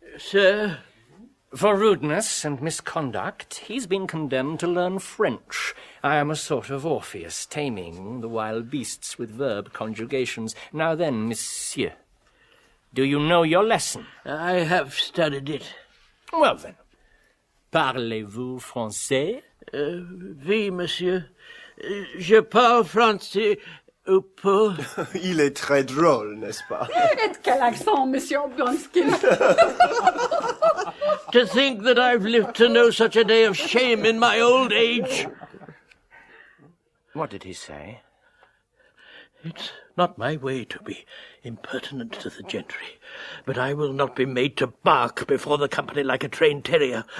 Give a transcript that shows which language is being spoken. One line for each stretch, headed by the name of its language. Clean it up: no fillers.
English: Sir? For rudeness and misconduct, he's been condemned to learn French. I am a sort of Orpheus, taming the wild beasts with verb conjugations. Now then, monsieur, do you know your lesson? I have studied it. Well then,
French: parlez-vous français? Oui, monsieur. Je parle français ou pas. Il est très drôle, n'est-ce pas? Et quel accent, Monsieur Oblonsky.
English: To think that I've lived to know such a day of shame in my old age. What did he say? It's not my way to be impertinent to the gentry, but I will not be made to bark before the company like a trained terrier.